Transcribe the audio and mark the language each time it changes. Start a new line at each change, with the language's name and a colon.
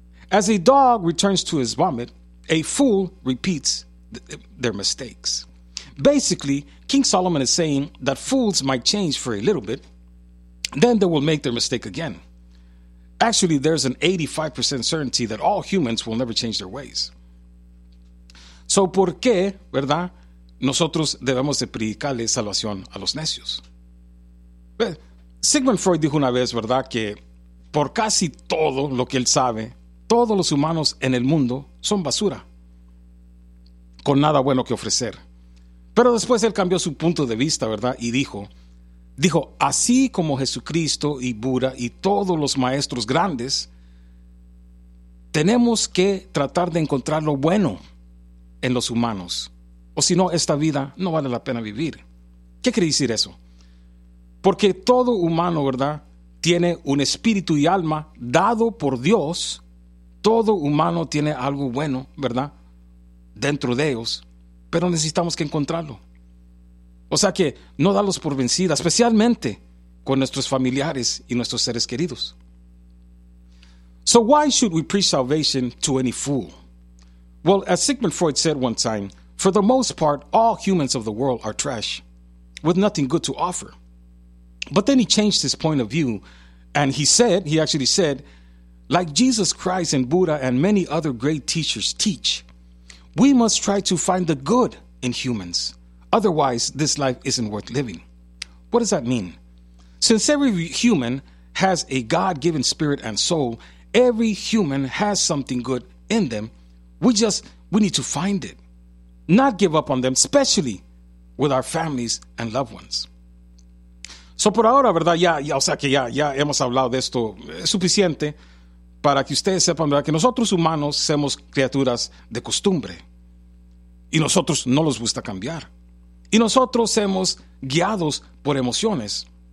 English: As a dog returns to his vomit, a fool repeats their mistakes. Basically, King Solomon is saying that fools might change for a little bit, then they will make their mistake again. Actually, there's an 85% certainty that all humans will never change their ways.
Spanish: So, ¿por qué, verdad, nosotros debemos de predicarle salvación a los necios? Sigmund Freud dijo una vez, verdad, que por casi todo lo que él sabe, todos los humanos en el mundo son basura, con nada bueno que ofrecer. Pero después él cambió su punto de vista, ¿verdad? Y dijo, así como Jesucristo y Buda y todos los maestros grandes, tenemos que tratar de encontrar lo bueno en los humanos. O si no, esta vida no vale la pena vivir. ¿Qué quiere decir eso? Porque todo humano, ¿verdad?, tiene un espíritu y alma dado por Dios. Todo humano tiene algo bueno, ¿verdad?, dentro de ellos, pero necesitamos que encontrarlo. O sea que no darlos por vencida, especialmente con nuestros familiares y nuestros seres queridos.
English: So why should we preach salvation to any fool? Well, as Sigmund Freud said one time, for the most part, all humans of the world are trash, with nothing good to offer. But then he changed his point of view, and he actually said, like Jesus Christ and Buddha and many other great teachers teach, we must try to find the good in humans. Otherwise, this life isn't worth living. What does that mean? Since every human has a God-given spirit and soul, every human has something good in them. We need to find it, not give up on them, especially with our families and loved ones.
Spanish: So por ahora, ¿verdad? Ya hemos hablado de esto suficiente para que ustedes sepan, ¿verdad?, que nosotros humanos somos criaturas de costumbre. Y nosotros no nos gusta cambiar. Y nosotros somos guiados por emociones.